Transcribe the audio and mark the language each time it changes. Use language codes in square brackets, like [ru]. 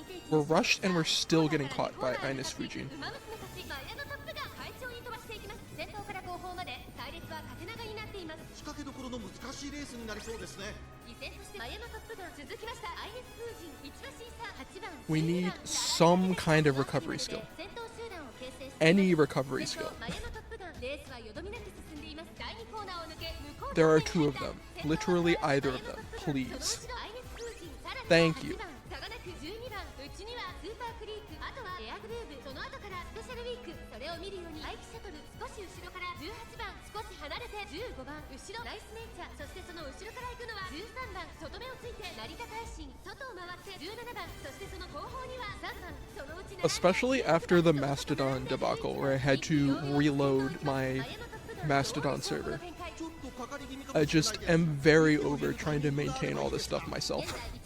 [en] We're rushed and we're still getting caught by Ines Fujin. [ja] 馬娘たちマヤのトップガン快調に飛ばしていきます。先頭から後方まで隊列は縦長になっています。仕掛けどころの難しいレースになりそうですね。依然としてマヤのトップガン続きました。アイネス風神1馬審査8番。 [en] We need some kind of recovery skill. Any recovery skill. [ja] マヤのトップガンレースはよどみなく進んでいます。第2コーナーを抜け向こう [en] There are two of them. Literally either of them. Please. Thank you. [ja] 差がなく12番。うちにはスーパークリーク、あとはエアグルーヴ、その後からスペシャルウィーク。それを見るように排気シャトル、少し後ろから18番、少し離れて15番、後ろナイスネイチャー、そしてその後ろから行くのは13番、外目をついて成田大臣、外を回って17番、そしてその後方には3番、そのうち [en] Especially after the Mastodon debacle where I had to reload my Mastodon server. I just am very over trying to maintain all this stuff myself.